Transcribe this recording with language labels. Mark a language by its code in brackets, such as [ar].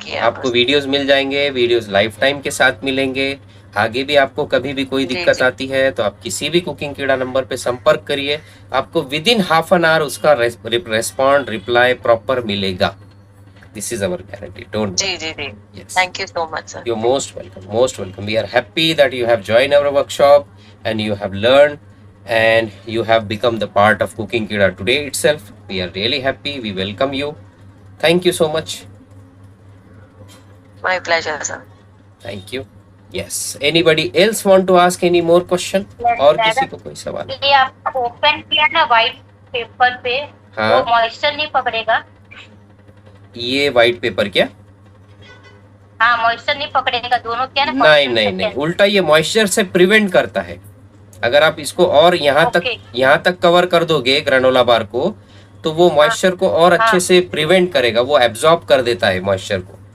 [hi] किया। आपको वीडियोस मिल जाएंगे, वीडियोस लाइफ टाइम के साथ मिलेंगे, आगे भी आपको कभी भी कोई जी, दिक्कत जी। आती है तो आप किसी भी कुकिंग कीड़ा नंबर पे संपर्क करिए, आपको [en] within half an hour [hi] उसका रेस्पॉन्ड रिप्लाई प्रॉपर मिलेगा। [en] this is our guarantee, don't [hi] ji, ji, ji. [en] Yes, thank you so much sir. you're most welcome, most welcome. We are happy that you have joined our workshop and you have learned and you have become the part of Cooking Kida today itself. We are really happy, we welcome you. Thank you so much. My pleasure sir. Thank you. Yes, anybody else want to ask any more question? [hi] और किसी को कोई सवाल? ये आप open किया ना white paper पे, हाँ। वो मॉइस्चर नहीं पकड़ेगा? ये व्हाइट पेपर क्या? हाँ, मॉइस्चर नहीं पकड़ेगा, दोनों क्या ना? नहीं नहीं नहीं, उल्टा ये मॉइस्चर से प्रिवेंट करता है। अगर आप इसको और यहाँ तक कवर कर दोगे ग्रेनोला बार को, तो वो मॉइस्चर को और अच्छे से प्रिवेंट करेगा, वो एब्जॉर्ब कर देता है मॉइस्चर को।